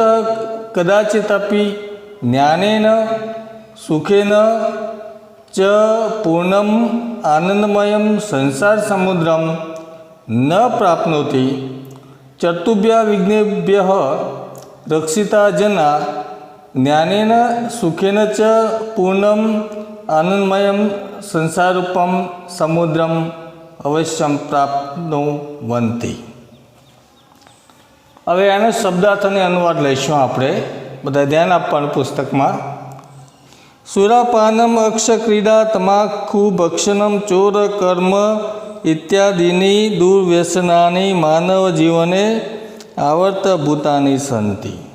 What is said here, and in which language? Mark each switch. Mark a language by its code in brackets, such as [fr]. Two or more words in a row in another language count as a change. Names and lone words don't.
[sa] कदाचिदपि ज्ञानेन सुखेन च पूर्णम आनंदमयम संसार समुद्रम न प्राप्नोति चतुभ्य विघ्नेभ्य रक्षिता जना ज्ञानेन सुखेन च पूर्णम आनंदमयम संसारूपम समुद्रम अवश्यम प्राप्नुवन्ति। [gu] હવે આનો શબ્દાર્થ અને અનુવાદ લઈશું આપણે બધા, ધ્યાન આપવાનું પુસ્તકમાં। [sa] सुरापानम् अक्षक्रीडा तमाकु भक्षणम् चोर कर्म इत्यादीनि दुर्व्यसनानि मानव जीवने आवर्तभूतानि सन्ति।